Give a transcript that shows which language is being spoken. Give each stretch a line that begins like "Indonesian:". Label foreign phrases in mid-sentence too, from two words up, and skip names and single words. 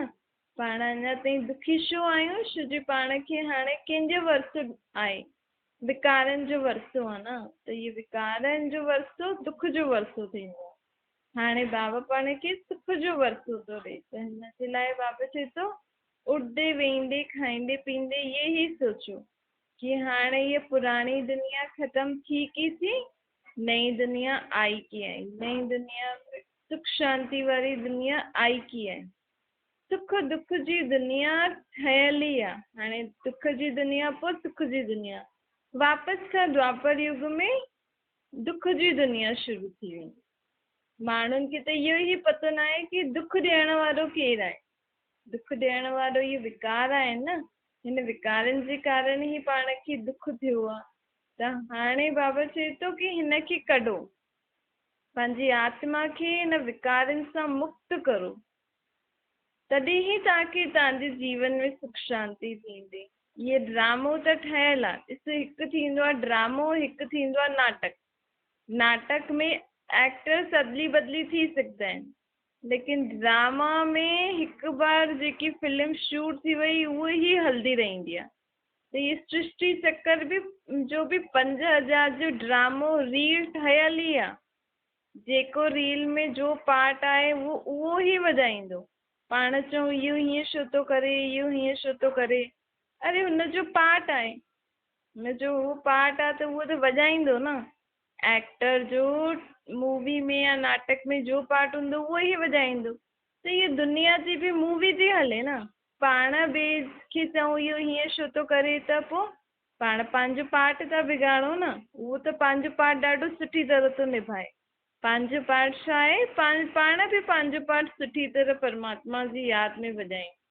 Sindhi: पाण अञा ताईं दुखी छो आहियूं? छो जे पाण खे हाणे कंहिंजो वरसो आहे? विकारनि जो वरसो आहे न। त इहे विकारनि जो वरसो दुख जो वरसो थींदो आहे। हाणे बाबा पाण खे सुख जो वरसो थो ॾे। त हिन जे लाइ बाबा चए थो उठंदे वेहंदे खाईंदे पींदे
Hindi: ये ही सोचो कि
Sindhi: हाणे ये पुरानी दुनिया ख़त्म थी की थी, नई दुनिया आई की आई। नई दुनिया में सुख शांति वारी दुनिया आई की आहे। सुख दुख जी दुनिया ठहियल ई आहे। हाणे दुख जी दुनिया पोइ सुख जी दुनिया। वापसि खां द्वापर युग में दुख जी दुनिया शुरू थी वेंदी। माण्हुनि खे त इहो ई पतो न आहे कि दुख ॾियण वारो केरु आहे। दुख ॾियण वारो इहे विकार आहिनि न। हिन विकारनि जे कारण ई पाण खे दुख थियो आहे। त हाणे बाबा चए थो की हिन खे कढो, पंहिंजी आत्मा खे हिन विकारनि सां मुक्त करो, तॾहिं ई तव्हांखे तव्हांजे जीवन में सुख शांती थींदी। ये ड्रामो त ठहियल आहे। ॾिस, हिकु थींदो आहे ड्रामो, हिकु थींदो आहे नाटक। नाटक में एक्टर्स अदली बदली थी सघंदा आहिनि, लेकिन ड्रामा में हिकु बार जेकी फिल्म शूट थी वई उहा ई हलंदी रहंदी आहे। त ये सृष्टि चक्कर बि जो बि 5000 जो ड्रामो रील ठहियल ई आहे। जेको रील में जो पार्ट आहे उहो ई वॼाईंदो। पाण चऊं इहो हीअं छो थो करे, इहो हीअं छो थो करे, अरे हुनजो पार्ट आहे, हुनजो उहो पार्ट आहे त उहो त वॼाईंदो न। एक्टर जो मूवी में या नाटक में जो पार्ट हूंदो उहो ई वॼाईंदो। त इहा दुनिया जी बि मूवी थी हले न। पाण ॿिए खे चऊं इहो हीअं छो थो करे, त पोइ पाण पंहिंजो पार्ट था बिगाड़ूं न। उहो त पंहिंजो पार्ट ॾाढो सुठी तरह थो निभाए। पंहिंजो पार्ट छा आहे, पाण बि पंहिंजो पार्ट सुठी तरह परमात्मा जी यादि में वॼायूं।